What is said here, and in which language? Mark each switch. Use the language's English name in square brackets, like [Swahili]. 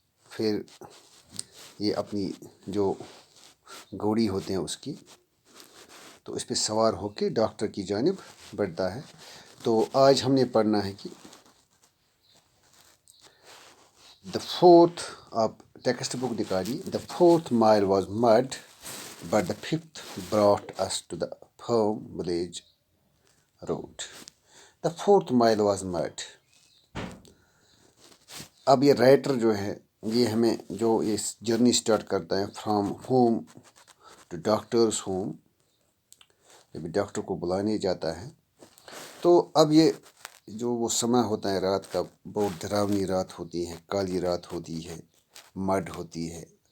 [Urdu] پھر یہ اپنی جو گھوڑی ہوتے ہیں اس کی، تو اس پہ سوار ہو کے ڈاکٹر کی جانب بڑھتا ہے. تو آج ہم نے پڑھنا ہے کہ [English] the fourth، [Urdu] آپ text book نکالیے. [English] The fourth mile was mud, but the fifth brought us to the firm village road. The fourth mile was mud. [Urdu] اب یہ رائٹر جو ہے، یہ ہمیں جو اس جرنی سٹارٹ کرتا ہے from home to doctors home, جب ڈاکٹر کو بلانے جاتا ہے، تو اب یہ جو وہ سمے ہوتا ہے رات کا، بہت ڈراؤنی رات ہوتی ہے، کالی رات ہوتی ہے، مڈ ہوتی ہے.